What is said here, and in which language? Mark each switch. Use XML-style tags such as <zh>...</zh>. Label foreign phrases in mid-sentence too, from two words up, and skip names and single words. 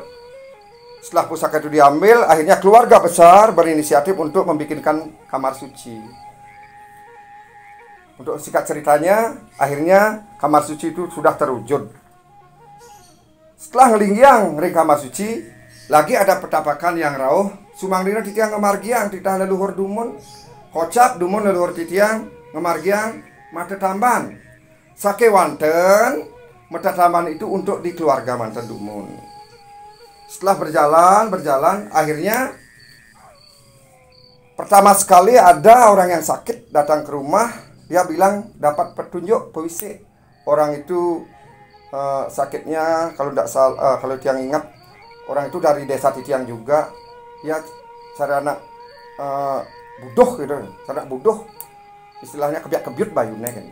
<id>Setelah pusaka itu diambil, akhirnya keluarga besar berinisiatif untuk membikinkan kamar suci. Untuk singkat ceritanya, akhirnya kamar suci itu sudah terwujud.</id> <ban>Setelah ngelinggiang ring kamar suci, lagi ada petapakan yang rauh. Sumanglina titiang ngemargiang titah leluhur dumun, kocap dumun leluhur titiang ngemargiang mata tamban. Sake wanten mata tamban</ban> <id>itu untuk di keluarga</id> <ban>manten dumun.</ban> <id>Setelah berjalan, akhirnya pertama sekali ada orang yang sakit datang ke rumah. Dia bilang dapat petunjuk puisi. Orang itu sakitnya kalau tidak salah, kalau Tiang ingat orang itu dari desa Titiang juga, ya sarana budoh gitu, sarana budoh, istilahnya</id> <ban>kebiak-kebiut bayune</ban> <id>kan.</id>